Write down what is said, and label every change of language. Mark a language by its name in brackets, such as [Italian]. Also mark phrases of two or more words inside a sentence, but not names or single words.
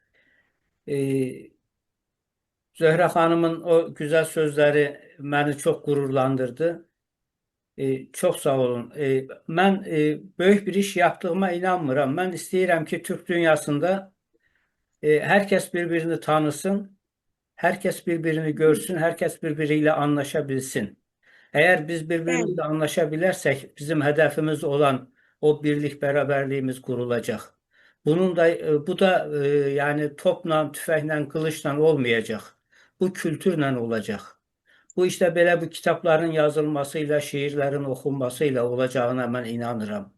[Azerbaijani] Zöhrə xanımın o güzel sözləri məni çox qürurlandırdı. Çox sağ olun. Mən böyük bir iş yaptığıma inanmıram. Mən istəyirəm ki, Türk dünyasında hər kəs bir-birini tanısın, hər kəs bir-birini görsün, hər kəs bir-biriyle anlaşa bilsin. [Turkish] Eğer biz birbirimizle anlaşabilirsek bizim hedefimiz olan o birlik beraberliğimiz kurulacak. Bu da yani topla, tüfekle, kılıçla olmayacak. Bu kültürle olacak. Bu işte belə bu kitapların yazılmasıyla, şiirlerin okunmasıyla olacağına [Azerbaijani] mən inanıram.